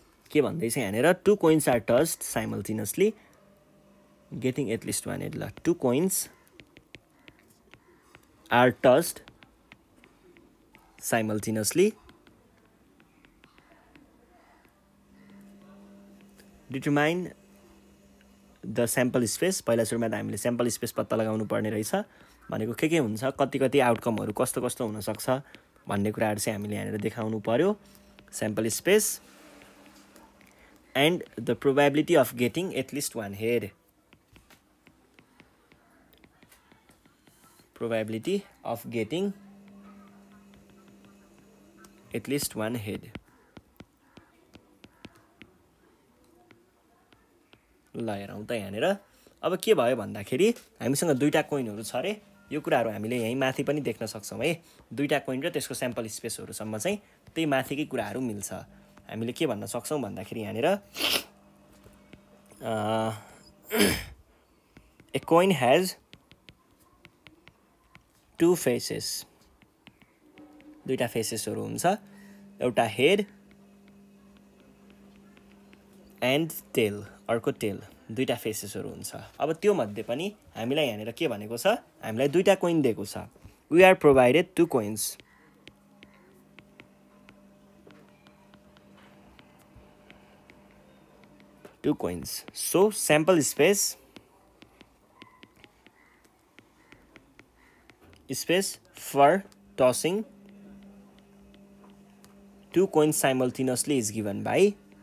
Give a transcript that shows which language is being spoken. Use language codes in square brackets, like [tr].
[ne] के भन्दैछ यहाँनिर, [en] 2 coins are tossed simultaneously getting at least one head. ल 2 coins are tossed simultaneously determine the sample space. [ne] पहिला सुरुमा त हामीले स्याम्पल स्पेस पत्ता लगाउनु पर्ने रहेछ, भनेको के हुन्छ, कति कति आउटकमहरू कस्तो कस्तो हुनसक्छ भन्ने कुराहरू चाहिँ हामीले यहाँनिर देखाउनु पर्यो। [en] Sample space and the probability of getting at least one head, probability of getting at least one head. [ne] ल हेरौँ त यहाँनिर अब के भयो भन्दाखेरि हामीसँग दुईटा कोइनहरू छ अरे, यो कुराहरू हामीले यहीँ माथि पनि देख्न सक्छौँ है। दुईटा कोइन र त्यसको स्याम्पल स्पेसहरूसम्म चाहिँ त्यही माथिकै कुराहरू मिल्छ। हामीले के भन्न सक्छौँ भन्दाखेरि यहाँनिर [en] a coin has 2 faces, [ne] दुईटा फेसेसहरू हुन्छ, एउटा हेड एन्ड टेल, अर्को टेल, दुईटा फेसेसहरू हुन्छ। अब त्यो मध्ये पनि हामीलाई यहाँनिर के भनेको छ, हामीलाई दुईटा कोइन दिएको छ। [en] We are provided 2 coins, 2 coins. So sample space for tossing 2 coins simultaneously is given by